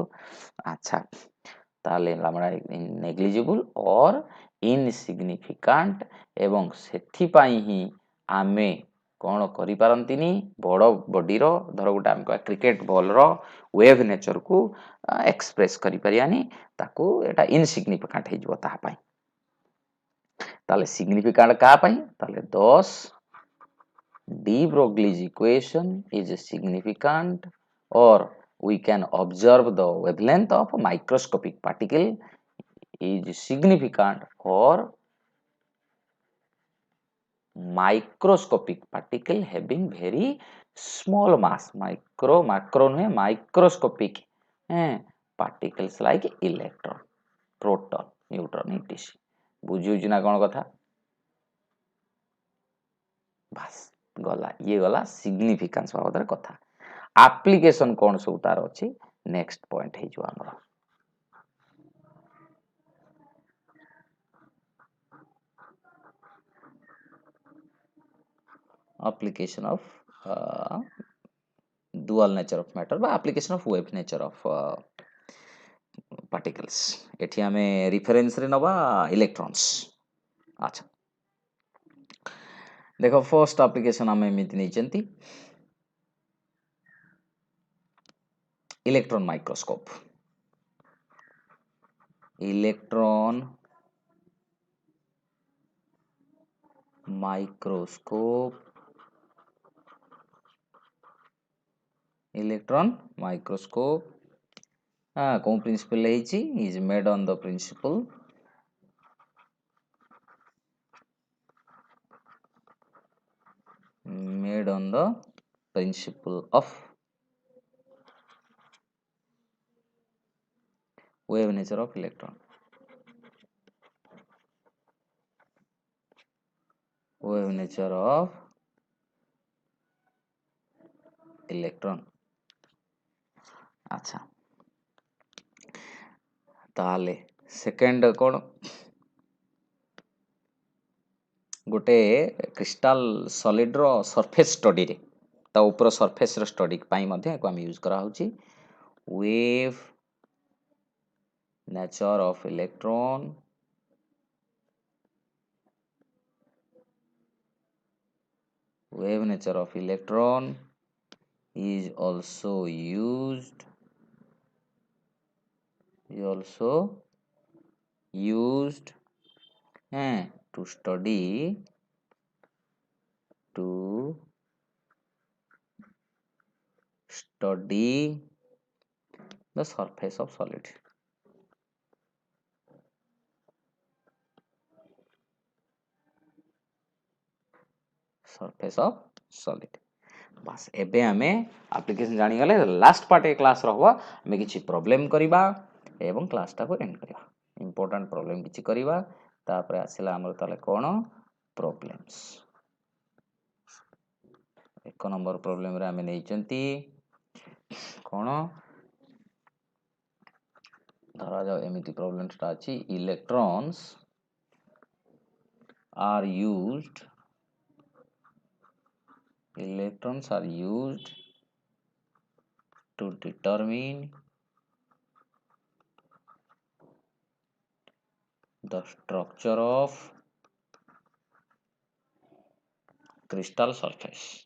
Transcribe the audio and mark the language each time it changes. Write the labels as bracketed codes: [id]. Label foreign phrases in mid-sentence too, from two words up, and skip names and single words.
[or] ଆଚ୍ଛା, ତାହେଲେ [en] lambda negligible or insignificant, [or] ଏବଂ ସେଥିପାଇଁ ହିଁ ଆମେ କ'ଣ କରିପାରନ୍ତିନି, ବଡ଼ ବଡିର, ଧର ଗୋଟେ ଆମେ କହିବା କ୍ରିକେଟ ବଲର ୱେଭ୍ ନେଚରକୁ ଏକ୍ସପ୍ରେସ କରିପାରିବାନି, ତାକୁ ଏଇଟା ଇନସିଗ୍ନିଫିକାଣ୍ଟ ହେଇଯିବ ତାହା ପାଇଁ। ତାହେଲେ ସିଗ୍ନିଫିକାଣ୍ଟ କାହା ପାଇଁ, ତାହେଲେ [en] 10 de Broglie's equation is significant, or we can observe the wavelength of a microscopic particle is significant for microscopic particle having very small mass. macro ନୁହେଁ, microscopic particles like electron, proton, neutron, etc. [or] ବୁଝିହଉଛି ନା କ'ଣ କଥା? ବାସ୍ ଗଲା, ଇଏ ଗଲା ସିଗ୍ନିଫିକାନ୍ସ ବାବଦରେ କଥା। ଆପ୍ଲିକେସନ କ'ଣ ସବୁ ତାର ଅଛି, [en] next point [or] ହେଇଯିବ ଆମର। [en] application of dual nature of matter বা application of wave nature of particles। [or] ଏଠି ଆମେ ରେଫରେନ୍ସରେ ନବା ଇଲେକ୍ଟ୍ରନ୍ସ। ଆଚ୍ଛା, ଦେଖ [en] first application [or] ଆମେ ଏମିତି ନେଇଛନ୍ତି, [en] electron microscope. electron microscope, electron microscope [or] କୋଉ ପ୍ରିନ୍ସିପଲ ହେଇଛି, [en] is made on the principle of wave nature of electron, wave nature of electron। [or] ଆଚ୍ଛା, ତାହେଲେ ସେକେଣ୍ଡ କ'ଣ, ଗୋଟେ କ୍ରିଷ୍ଟାଲ ସଲିଡର ସରଫେସ୍ ଷ୍ଟଡିରେ, ତା ଉପର ସରଫେସର ଷ୍ଟଡି ପାଇଁ ମଧ୍ୟ ଏହାକୁ ଆମେ ୟୁଜ୍ କରାହେଉଛି। [en] wave nature of electron, wave nature of electron is also used to study the surface of solid। surface of solid। [or] ବାସ୍ ଏବେ ଆମେ ଆପ୍ଲିକେସନ ଜାଣିଗଲେ। [en] last part [or] ଏ କ୍ଲାସର ହବ, ଆମେ କିଛି ପ୍ରୋବ୍ଲେମ କରିବା ଏବଂ କ୍ଲାସଟାକୁ ଏଣ୍ଡ କରିବା। [en] important problem [or] କିଛି କରିବା, ତାପରେ ଆସିଲା ଆମର ତାହେଲେ କ'ଣ, ପ୍ରୋବ୍ଲେମ୍ସ। 1 ନମ୍ବର ପ୍ରୋବ୍ଲେମରେ ଆମେ ନେଇଛନ୍ତି କ'ଣ, ଧରାଯାଉ ଏମିତି ପ୍ରୋବ୍ଲେମଟା ଅଛି, [en] ଇଲେକ୍ଟ୍ରନ୍ସ are used to determine the structure of crystal surface,